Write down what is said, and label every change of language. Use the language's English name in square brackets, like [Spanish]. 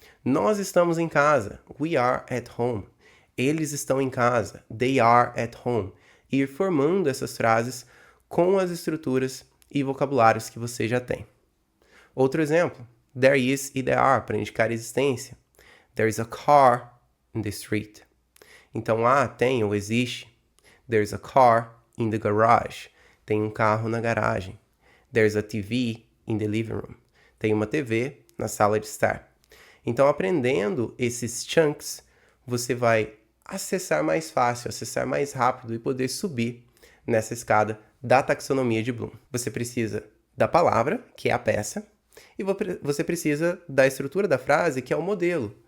[Portuguese] Nós estamos em casa, [English] we are at home. [Portuguese] Eles estão em casa, [English] they are at home. [Portuguese] E ir formando essas frases com as estruturas e vocabulários que você já tem. Outro exemplo, there is e there are, para indicar existência. [English] There is a car in the street. [Portuguese] Então, tem ou existe. [English] There's a car in the garage. [Portuguese] Tem um carro na garagem. [English] There's a TV in the living room. [Portuguese] Tem uma TV na sala de estar. Então, aprendendo esses chunks, você vai acessar mais fácil, acessar mais rápido e poder subir nessa escada da taxonomia de Bloom. Você precisa da palavra, que é a peça, e você precisa da estrutura da frase, que é o modelo.